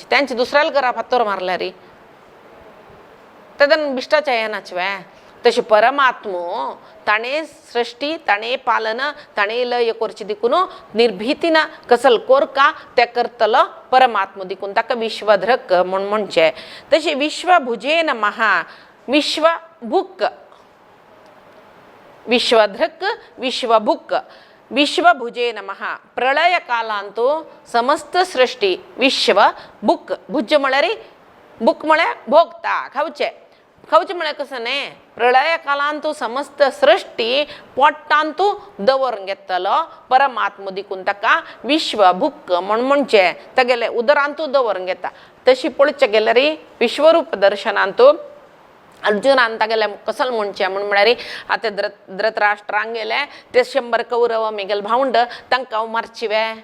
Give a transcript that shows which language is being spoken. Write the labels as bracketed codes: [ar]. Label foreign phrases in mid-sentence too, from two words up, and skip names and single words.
[kok] त्यांचे दुसऱ्या घरा फातर मारल्यार तेदन बिश्टाच्या येनाच वे. तशी परमात्मो ताणें सृष्टी, ताणें पालन, ताणें लय करची दिकून निर्भीतीना कसल कोरका ते करतलो परमात्मा दिकून ताका विश्वधृक म्हण म्हणचें. [sa] तशी विश्वभुजे नमः. विश्वभुक, विश्वधृक, विश्वभुक, विश्वभुजे नमः. [kok] प्रलय कालांतू समस्त सृष्टी विश्व भुक, भुज म्हळ्यार भूक म्हळ्यार भोगता खावचें. खावचें म्हळ्यार कसं न्ही प्रलय कालांतू समस्त सृष्टी पोट्टांतू दवरून घेतलो परमात्मा दिकून ताका विश्वभुक म्हण म्हणचें. तेगेले उदरांतू दवरून घेता. तशी पळोवचें गेल्यार विश्वरूप दर्शनांतू अर्जुनान तागेले कसल म्हणचें म्हण म्हळ्यार आतां धृतराष्ट्रांक गेले ते 100 कौरव मेगेल भावंड तांकां मारचिवे.